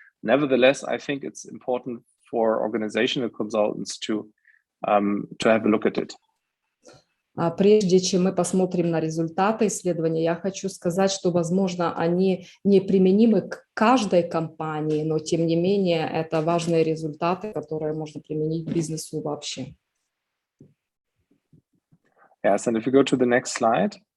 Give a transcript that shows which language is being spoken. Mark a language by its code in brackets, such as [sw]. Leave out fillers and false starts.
[en] Nevertheless, I think it's important for organizational consultants to have a look at it. [ru] Прежде чем мы посмотрим на результаты исследования, я хочу сказать, что, возможно, они не применимы к каждой компании, но, тем не менее, это важные результаты, которые можно применить к бизнесу вообще. [en] Yes, and if you go to the next slide.